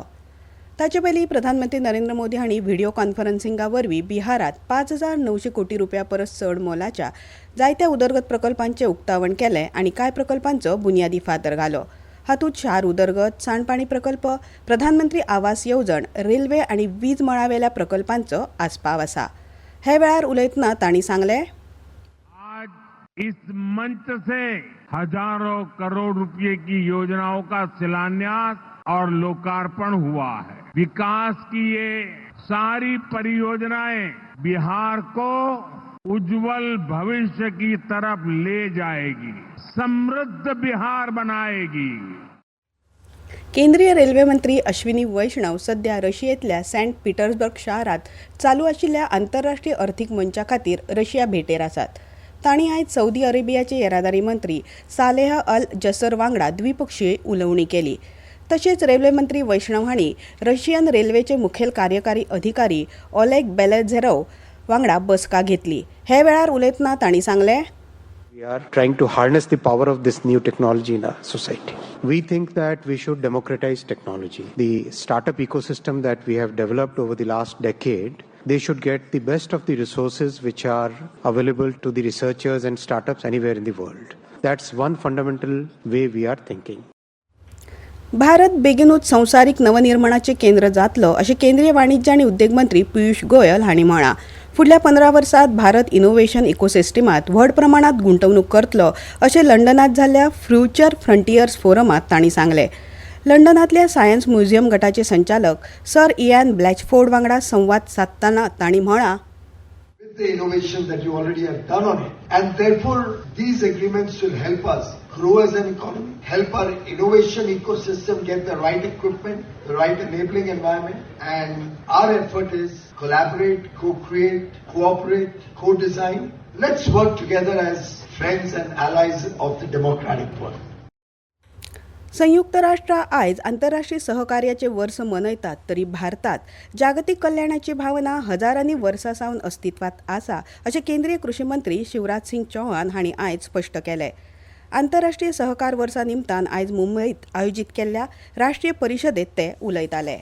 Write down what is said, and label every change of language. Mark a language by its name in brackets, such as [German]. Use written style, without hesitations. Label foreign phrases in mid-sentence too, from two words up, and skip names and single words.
[Konkani] ताचे पयलीं प्रधानमंत्री नरेंद्र मोदी हांणी [English] video conferencing [Konkani] वरवीं बिहारात 5,900 कोटी रुपया परस चड मोलाच्या जायत्या उदरगत प्रकल्पांचें उक्तावण केलें आनी कांय प्रकल्पांचो बुन्यादी फातर घालो. हातूंत शार उदरगत, सांडपाणी प्रकल्प, प्रधानमंत्री आवास येवजण, रेल्वे आनी वीज मळावेल्या प्रकल्पांचो आस्पाव आसा. हे वेळार उलयतना तांणी सांगलें, [Hindi] इस मंच से हजारों करोड़ रुपए की योजनाओं का शिलान्यास और लोकार्पण हुआ है. विकास की ये सारी परियोजनाएं बिहार को उज्जवल भविष्य की तरफ ले जाएगी, समृद्ध बिहार बनाएगी. [Konkani] केंद्रीय रेल्वे मंत्री अश्विनी वैष्णव सध्या रशियेंतल्या सेंट पीटर्सबर्ग शारात चालू आशिल्ल्या आंतरराष्ट्रीय अर्थीक मंचा खातीर रशिया भेटेर आसात. तांणी आयज सौदी अरेबियाचे येरादारी मंत्री सालेह अल जसर वांगडा द्विपक्षीय उलोवणी केली. तशेंच रेल्वे मंत्री वैष्णव हांणी रशियन रेल्वेचे मुखेल कार्यकारी अधिकारी ओलेग बेलेझेरोव वांगडा बसका घेतली. हे वेळार उलयतना तांणी सांगलें, [English] We are trying to harness the power of this new technology in our society. We think that we should democratize technology. The startup ecosystem that we have developed over the last decade, they should get the best of the resources which are available to the researchers and startups anywhere in the world. That's one fundamental way we are thinking. [Konkani] भारत बेगीनूच संवसारीक नवनिर्माणाचें केंद्र जातलो अशें केंद्रीय वाणिज्य आनी उद्देग मंत्री पियुष गोयल हांणी म्हळां. फुडल्या 15 वर्सांत भारत [English] innovation ecosystem [Konkani] व्हड प्रमाणात गुंतवणूक करतलो अशें लंडनात जाल्ल्या फ्युचर फ्रंटियर्स फोरमात तांणी सांगलें. लंडनांतल्या सायन्स म्युझियम गटाचे संचालक सर इयान ब्लॅचफोर्ड वांगडा संवाद सादतना तांणी म्हळां, [English] the innovation that you already have done on it, and therefore these agreements will help us grow as an economy, help our innovation ecosystem get the right equipment, the right enabling environment, and our effort is collaborate, co-create, cooperate, co-design. Let's work together as friends and allies of the democratic world. [Konkani] संयुक्त राष्ट्र आयज आंतरराष्ट्रीय सहकार्याचे वर्स मनयतात, तरी भारतात जागतीक कल्याणाची भावना हजारांनी वर्सां सावन अस्तित्वात आसा अशें केंद्रीय कृषी मंत्री शिवराज सिंग चौहान हांणी आयज स्पश्ट केलें. आंतरराष्ट्रीय सहकार वर्सा निमतान आयज मुंबईत आयोजीत केल्ल्या राष्ट्रीय परिशदेत ते उलयताले.